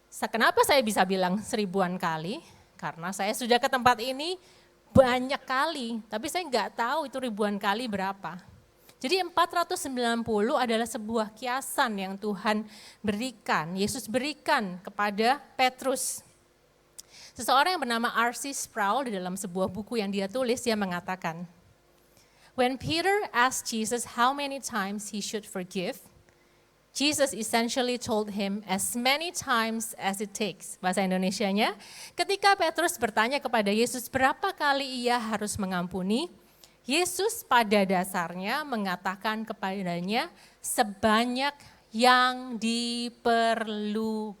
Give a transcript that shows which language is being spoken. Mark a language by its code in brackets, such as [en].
[id] Kenapa saya bisa bilang 1000-an kali? Karena saya sudah ke tempat ini banyak kali, tapi saya enggak tahu itu ribuan kali berapa. Jadi 490 adalah sebuah kiasan yang Tuhan berikan, Yesus berikan kepada Petrus. Seseorang yang bernama R.C. [en] Sproul [id] di dalam sebuah buku yang dia tulis, dia mengatakan, [en] when Peter asked Jesus how many times he should forgive, Jesus essentially told him as many times as it takes. [id] Bahasa Indonesianya, ketika Petrus bertanya kepada Yesus berapa kali ia harus mengampuni, Yesus pada dasarnya mengatakan kepadanya sebanyak yang diperlukan.